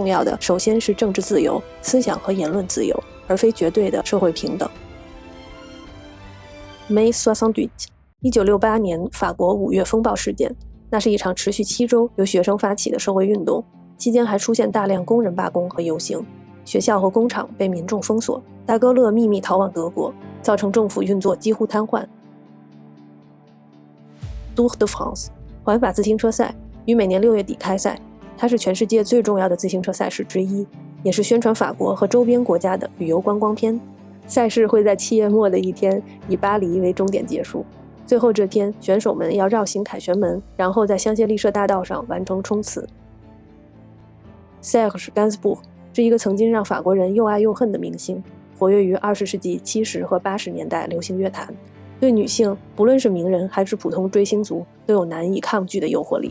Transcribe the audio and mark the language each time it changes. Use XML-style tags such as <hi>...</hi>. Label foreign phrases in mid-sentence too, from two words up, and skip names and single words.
<zh>要的首先是政治自由、思想和言论自由，而非绝对的社会平等。Mai 68 1968年法国5月风暴事件，那是一场持续7周由学生发起的社会运动，期间还出现大量工人罢工和游行，学校和工厂被民众封锁，达戈勒秘密逃往德国，造成政府运作几乎瘫痪。Tour de France 环法自行车赛于每年6月底开赛，它是全世界最重要的自行车赛事之一，也是宣传法国和周边国家的旅游观光片。赛事会在7月末的一天以巴黎为终点结束，最后这天选手们要绕行凯旋门，然后在香榭丽舍大道上完成冲刺。Serge Gainsbourg 是一个曾经让法国人又爱又恨的明星，活跃于20世纪70和80年代流行乐坛，对女性不论是名人还是普通追星族都有难以抗拒的诱惑力。</zh>